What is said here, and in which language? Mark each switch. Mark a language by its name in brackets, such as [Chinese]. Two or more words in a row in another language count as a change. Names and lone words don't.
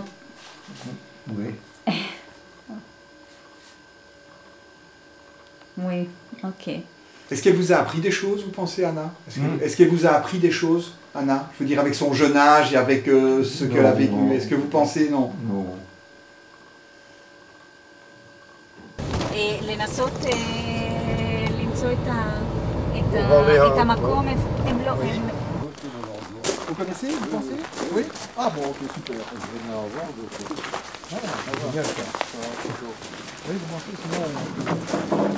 [French] Oui. Oui, ok. Est-ce qu'elle vous a appris des choses, vous pensez, Anna? Est-ce qu'elle vous a appris des choses, Anna? Je veux dire, avec son jeune âge et avec ce qu'elle a vécu. Non. Est-ce que vous pensez, non? Non. [Hebrew] לנסות למצוא את המקום, הם לא... [French] Vous connaissez, vous pensez? Oui? Ah bon, ok, super. Génial, ça. Oui, vous pensez, sinon...